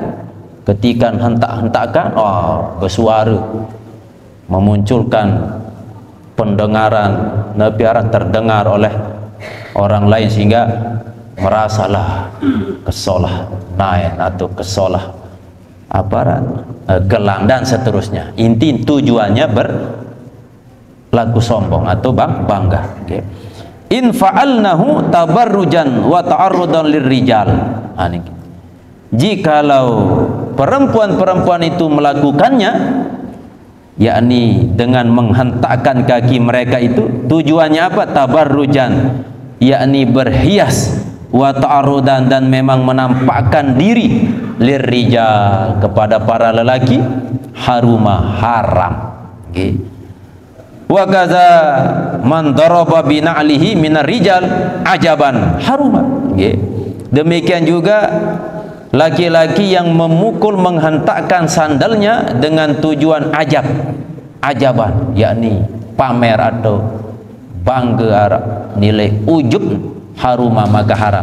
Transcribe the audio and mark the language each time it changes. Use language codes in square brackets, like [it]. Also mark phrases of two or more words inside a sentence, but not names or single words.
[id] Ketika hentak-hentakan, bersuara memunculkan pendengaran nabiara terdengar oleh orang lain sehingga merasalah kesolah naik atau kesolah aparat gelang dan seterusnya. Inti tujuannya berlaku sombong atau bangga. Okay. [ar] إن فعلنه تبرجا وتعرضا للرجال. [id] Jikalau perempuan-perempuan itu melakukannya, yakni dengan menghentakkan kaki mereka itu, tujuannya apa? Tabarrujan, yakni berhias, [ar] وتعرضا, [id] dan memang menampakkan diri, lirrijal, kepada para lelaki, haruma, haram. Okay. [ar] وكذا من ضرب بنعله من الرجال عجبا حرم. [id] Okay. Demikian juga laki-laki yang memukul, menghentakkan sandalnya dengan tujuan ajaban, yakni pamer atau bangga, nilai ujub, haruma maka haram.